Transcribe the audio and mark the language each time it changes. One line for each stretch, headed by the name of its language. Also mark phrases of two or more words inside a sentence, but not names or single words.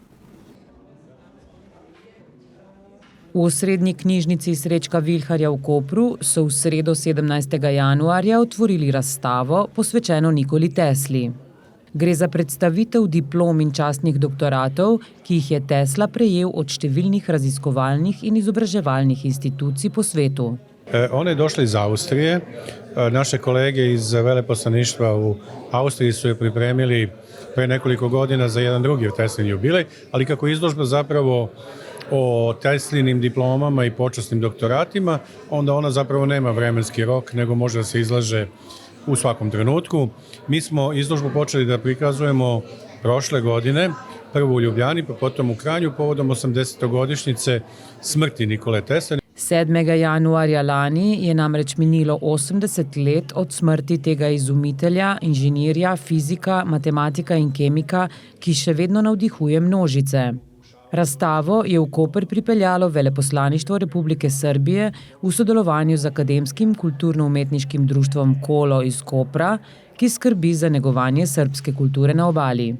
Slovenian: V osrednji knjižnici Srečka Vilharja v Kopru so v sredo 17. januarja otvorili razstavo, posvečeno Nikoli Tesli. Gre za predstavitev diplom in častnih doktoratov, ki jih je Tesla prejel od številnih raziskovalnih in izobraževalnih institucij po svetu.
Serbian: On je došla iz Austrije. Naše kolege iz veleposlaništva u Austriji su je pripremili pre nekoliko godina za jedan drugi Teslin jubilej, ali kako izložba zapravo o Teslinim diplomama i počasnim doktoratima, onda ona zapravo nema vremenski rok, nego može da se izlaže u svakom trenutku. Mi smo izložbu počeli da prikazujemo prošle godine, prvo u Ljubljani, pa potom u Kranju, povodom 80-godišnjice smrti Nikole Tesle.
Slovenian: 7. januarja lani je namreč minilo 80 let od smrti tega izumitelja, inženirja, fizika, matematika in kemika, ki še vedno navdihuje množice. Razstavo je v Koper pripeljalo Veleposlaništvo Republike Srbije v sodelovanju z Akademskim kulturno-umetniškim društvom Kolo iz Kopra, ki skrbi za negovanje srbske kulture na obali.